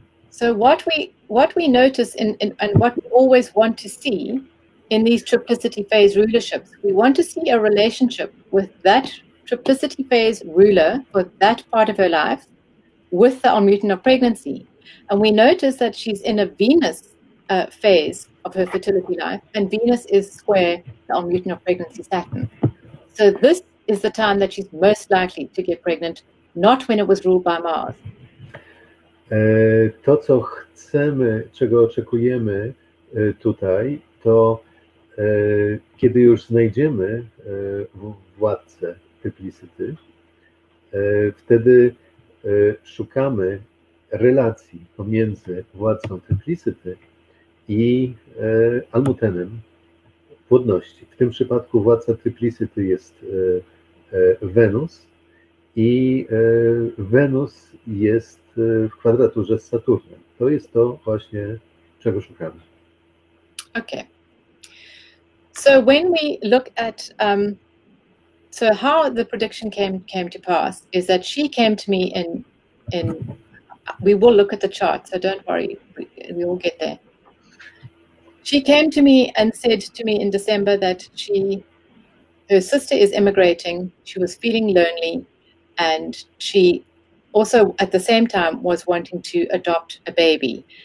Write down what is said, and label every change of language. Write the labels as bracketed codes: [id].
[en] So what we notice and what we always want to see in these triplicity phase rulerships, we want to see a relationship with that triplicity phase ruler for that part of her life with the Almuten of pregnancy. And we notice that she's in a Venus phase of her fertility life, and Venus is square the Almuten of pregnancy Saturn. So this is the time that she's most likely to get pregnant, not when it was ruled by Mars. [pl] To, co chcemy, czego oczekujemy tutaj, to kiedy już znajdziemy władcę triplicyty, wtedy szukamy relacji pomiędzy władcą triplicyty i Almutenem płodności. W tym przypadku władca triplicyty jest Wenus i Wenus jest w kwadraturze z Saturnem. To jest to właśnie, czego szukamy. [en] Okay. So when we look at so how the prediction came to pass is that she came to me in we will look at the chart, so don't worry, we will get there. She came to me and said to me in December that her sister is immigrating, she was feeling lonely, and she also at the same time was wanting to adopt a baby.